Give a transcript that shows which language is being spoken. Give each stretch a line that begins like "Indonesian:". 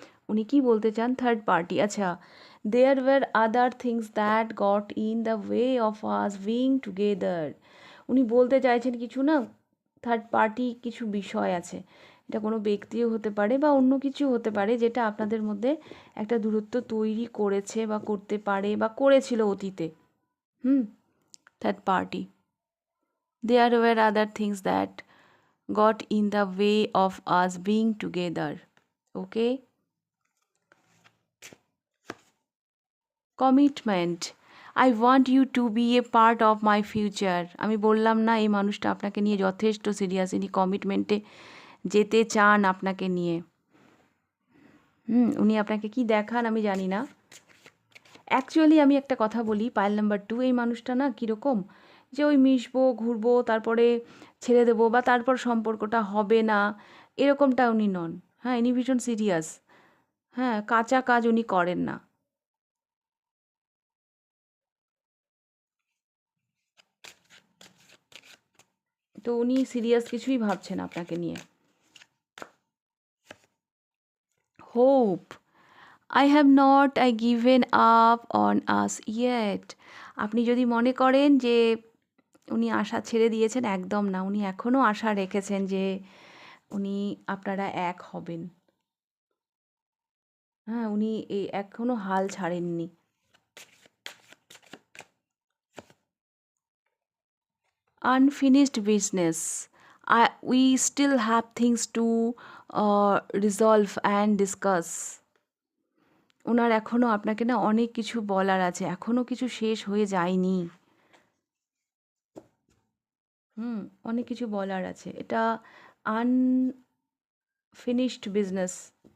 Bangla: উনি কি বলতে চান?
English: Third party, আচ্ছা, there were other things that got in the way of us being together.
Bangla: উনি বলতে চাইছেন কিছু না, থার্ড পার্টি কিছু বিষয় আছে, এটা কোনো ব্যক্তিও হতে পারে বা অন্য কিছু হতে পারে যেটা আপনাদের মধ্যে একটা দূরত্ব তৈরি করেছে বা করতে পারে বা করেছিল অতীতে।
English: Third party, there were other things that got in the way of us being together. Okay? Commitment. I want you to be a part of my future.
Bangla: আমি বললাম না এই মানুষটা আপনাকে নিয়ে যথেষ্ট সিরিয়াস, ইনি কমিটমেন্টে যেতে চান আপনাকে নিয়ে। উনি আপনাকে কি দেখান আমি জানি না। অ্যাকচুয়ালি আমি একটা কথা বলি, পাইল নাম্বার 2 এই মানুষটা না কীরকম, যে ওই মিশবো, ঘুরবো, তারপরে ছেড়ে দেবো বা তারপর সম্পর্কটা হবে না, এরকমটা উনি নন। ইনি ভীষণ সিরিয়াস। কাঁচা কাজ উনি করেন না। তো উনি সিরিয়াস কিছুই ভাবছেন আপনাকে নিয়ে।
English: Hope, I have not given up on us yet.
Bangla: আপনি যদি মনে করেন যে উনি আশা ছেড়ে দিয়েছেন, একদম না। উনি এখনও আশা রেখেছেন যে উনি আপনারা এক হবেন। হ্যাঁ, উনি এখনও হাল ছাড়েননি।
English: Unfinished business. We still have things to resolve and discuss.
Bangla: ওনার এখনও আপনাকে না অনেক কিছু বলার আছে, এখনও কিছু শেষ হয়ে যায়নি। অনেক কিছু বলার আছে। এটা আনফিনিশড বিজনেস।